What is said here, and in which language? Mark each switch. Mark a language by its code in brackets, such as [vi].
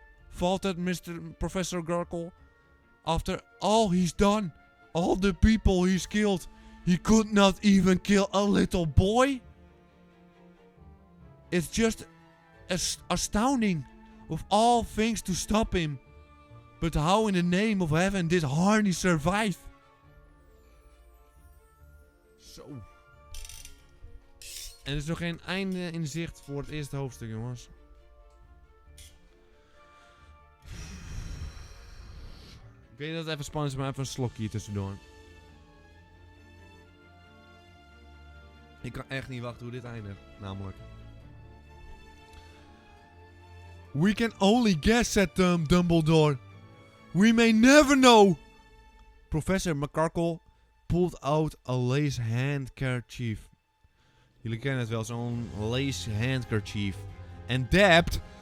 [en] Faltered Professor McGonagall. After all he's done, all the people he's killed, he could not even kill a little boy? It's just astounding, of all things to stop him. But how in the name of heaven did Harney survive? [nl] Zo. En er is nog geen einde in zicht voor het eerste hoofdstuk, jongens. Ik weet dat het even spannend is, maar even een slokje hier tussendoor. Ik kan echt niet wachten hoe dit eindigt, namelijk. [en] We can only guess, said Dumbledore. We may never know. Professor McCarkle pulled out a lace handkerchief. [nl] Jullie kennen het wel, zo'n lace handkerchief. [en] And dabbed.